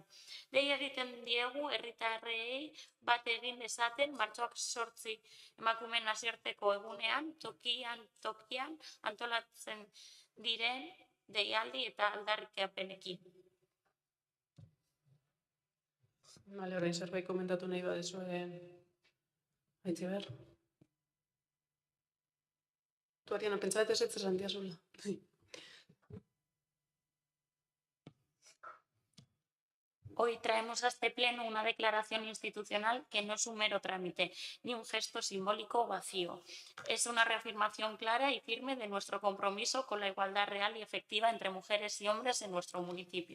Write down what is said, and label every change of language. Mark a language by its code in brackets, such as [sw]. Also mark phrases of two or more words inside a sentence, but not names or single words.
[eu] Dei egiten diegu herritarrei bat egin dezaten martxoak 8 emakumeen nazioarteko egunean tokian antolatzen diren deialdi eta aldarrikapenekin. Bale, orain zerbait komentatu nahi badezue Aitziber. Tu, Ariana, pentsa dut ez esan diazula. [es] Hoy traemos a este pleno una declaración institucional que no es un mero trámite, ni un gesto simbólico vacío. Es una reafirmación clara y firme de nuestro compromiso con la igualdad real y efectiva entre mujeres y hombres en nuestro municipio.